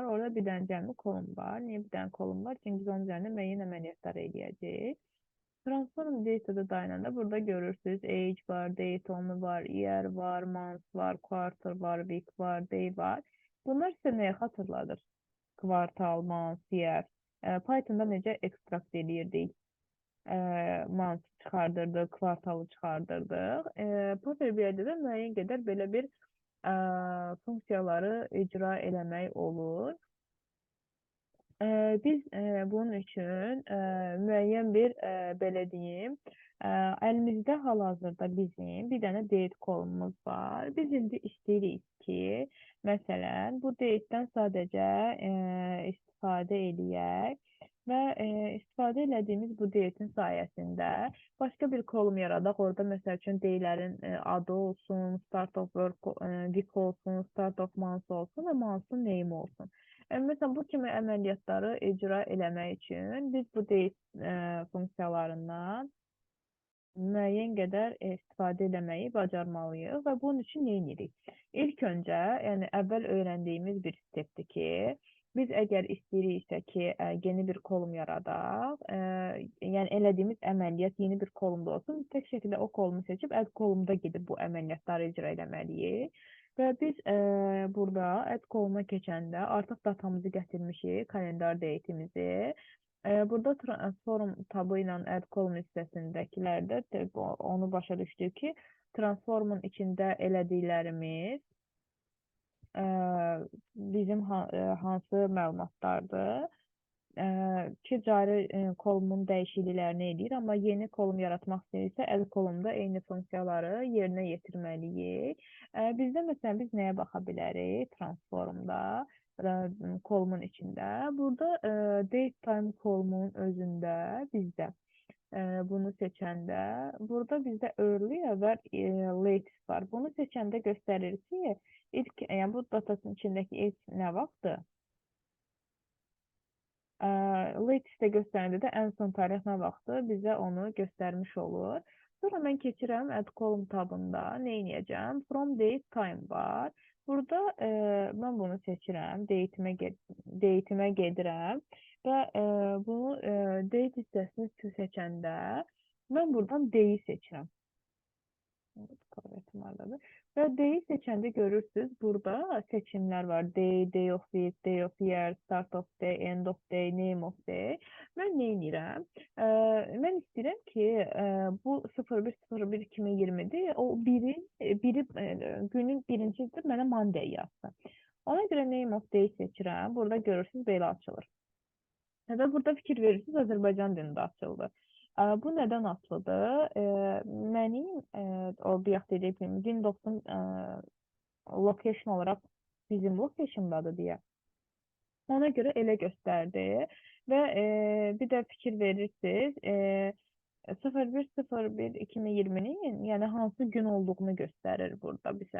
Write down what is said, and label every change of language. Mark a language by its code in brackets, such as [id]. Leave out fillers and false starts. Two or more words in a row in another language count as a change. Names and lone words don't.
[az] Orada bir dənə cəmli kolum var. Niyə bir dənə kolum var? Çünki biz onun üzərində müəyyən əməliyyatlar eləyəcəyik. [en] Transform data-da [az] dayananda burada görürsünüz. Age var, date onu var, year var, month var, quarter var, week var, day var. Bunlar sizə nəyə xatırladır? Kvartal, [en] month, year. [az] Python'da necə ekstrakt eləyirdik? Month çıxardırdıq, kvartalı çıxardırdıq. Power BI-də də müəyyən qədər belə bir funksiyaları icra eləmək olur. Biz bunun üçün müəyyən bir, belə deyim, əlimizdə hal-hazırda bizim bir dənə date kolumuz var. Biz indi istəyirik ki, məsələn, bu datedən sadəcə istifadə eləyək və istifadə elədiyimiz bu date'in sayəsində başqa bir kolum yaradaq. Orada məsəl üçün day'lərin adı olsun, [en] start of work week [az] olsun, [en] start of month [az] olsun və month'un name olsun. Məsələn, bu kimi əməliyyatları icra eləmək üçün biz bu date funksiyalarından müəyyən qədər istifadə etməyi bacarmalıyıq və bunun üçün nə edirik? İlk öncə, yəni əvvəl öyrəndiyimiz bir stepdir ki, biz əgər istəyiriksə ki, yeni bir kolum yaradaq, yəni elədiyimiz əməliyyat yeni bir kolumda olsun, tək şəkildə o kolumu seçib add kolumda gedib bu əməliyyatları icra etməliyik. Və biz burada add koluna keçəndə artıq datamızı gətirmişik, kalendar date'imizi. Burada transform tabı ilə [en] add column [az] hissəsindəkilərdə onu başa düşdük ki, transformun içində elədiklərimiz bizim hansı məlumatlardır ki, cari kolumun dəyişikliklərini edir, amma yeni kolum yaratmaq istəyirsə, add kolumda eyni funksiyaları yerinə yetirməliyik. Bizdə məsələn, biz nəyə baxa bilərik transformda? Kolumun içində. Burada [en] date time [az] kolumun özündə bizdə bunu seçəndə burada bizdə early və latest var. Bunu seçəndə göstərir ki, ilk yəni bu datasının içindəki ilk nə vaxtdır? Latest-də göstərəndə də ən son tarix nə vaxtdır bizə onu göstərmiş olur. Sonra mən keçirəm [en] add column [az] tabında nə edəcəm? [en] From date time var. [az] Burada mən bunu seçirəm, date'imə gedirəm və bunu date hissəsini seçəndə mən buradan day seçirəm. Və day seçəndə görürsünüz, burada seçimlər var. [en] Day, day of week, day of year, start of day, end of day, name of day. [az] Mən nə edirəm? Mən istəyirəm ki, bu 01.01.2020-dir. O günün birincisidir, mənə Monday yazsın. Ona görə [en] name of day [az] seçirəm. Burada görürsünüz, belə açılır. Və burada fikir verirsiniz, Azərbaycan dilində açıldı. Bu nədən asılıdır? Mənim o bayaq dediyim Windows'un location olaraq bizim locationdadır deyə. Ona görə elə göstərdi və bir də fikir verirsiniz, 01.01.2020-nin yəni hansı gün olduğunu göstərir burada bizə.